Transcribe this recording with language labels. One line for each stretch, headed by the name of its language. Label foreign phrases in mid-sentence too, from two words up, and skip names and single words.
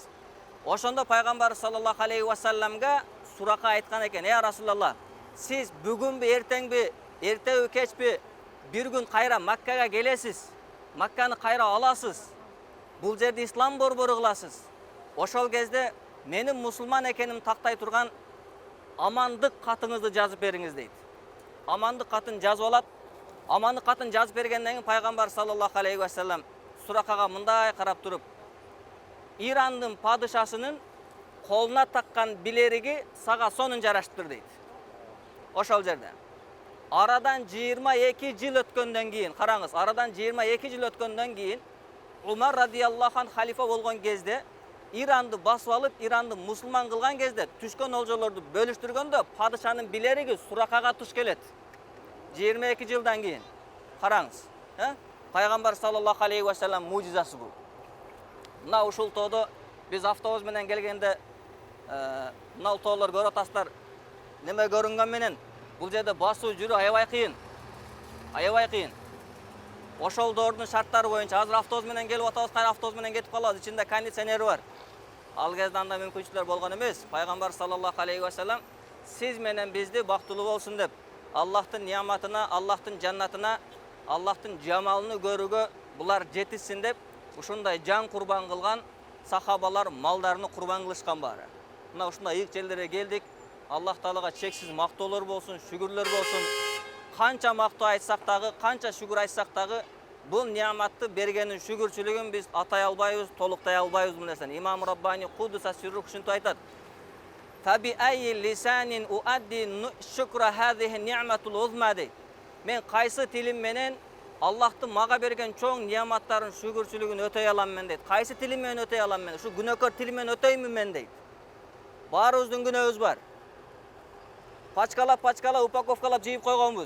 Kyrgyz: Ошондо пайгамбар
Arabic: صلى الله عليه وسلم
Kyrgyz: Сурака айткан экен,
Arabic: "يا رسول الله,
Kyrgyz: сиз бүгүнбү, эртеңби, эртеби, кечпи бир күн кайра Маккага келесиз. Макканы кайра аласыз. Бул жерде ислам борбору кыласыз. Ошол кезде менин мусулман экеним тактай турган амандык катыңызды жазып бериңиз" дейт. Амандык катын жазып алат. Амандык катын жазып бергенден кийин пайгамбар
Arabic: صلى الله عليه وسلم
Kyrgyz: Суракага мындай карап туруп, "Ирандын падышасынын колуна таккан билериги сага сонун жараштыр" дейт. Ошол жерде. Арадан 22 жыл өткөндөн кийин, караңыз, арадан 22 жыл өткөндөн кийин Умар
Arabic: رضي الله عنه
Kyrgyz: халифа болгон кезде, Иранды басып алып, Иранды мусулман кылган кезде түшкөн олжолорду бөлүштүргөндө падышанын билериги Суракага туш келет. 22 жылдан кийин. Караңыз, Пайгамбар
Arabic: صلى الله عليه وسلم
Kyrgyz: мужизасы бул. Мына ушул тоодо биз автобус менен келгенде, мына тоолор көрүп атасыздар. Неме көрүнгөн менен бул жерде басуу жүрүү аябай кыйын. Аябай кыйын. Ошол доордун шарттары боюнча азыр автобус менен келип атабыз, кайра автобус менен кетип калабыз. Ичинде кондиционери бар. Ал кезде андай мүмкүнчүлүктөр болгон эмес. Пайгамбар
Arabic: صلى الله عليه وسلم
Kyrgyz: "Сиз менен бизди бактылуу болсун" деп Аллахтын нияматына, Аллахтын жаннатына Аллахтың жамалыны көрүүгө булар жетишсин деп ушундай жан курбан кылган сахабалар малдарыны курбан кылышкан баары. Мына ушундай ыйык жерлерге келдик. Аллах Таалага чексиз мактоолор болсун, шүгүрлөр болсун. Канча мактоо айтсак дагы, канча шүгүр айтсак дагы бул неаматты бергенин шүгүрчүлүгүн биз атай албайбыз, толуктай албайбыз бул нерсени. Имам Раббани
Arabic: قدس سره
Kyrgyz: ушинтип айтат.
Arabic: تابي أي لسان أؤدي شكر هذه النعمة العظمى дейт.
Kyrgyz: Мен кайсы тилим менен Аллахтын мага берген чоң неаматтарын шүгүрчүлүгүн өтөй алам мен дейт. Кайсы тилим менен өтөй алам мен? Ушу күнөөкөр тилим менен өтөймүн мен дейт. Баарыбыздын күнөөбүз бар. Пачкалап упаковкалап жыйып койгонбуз.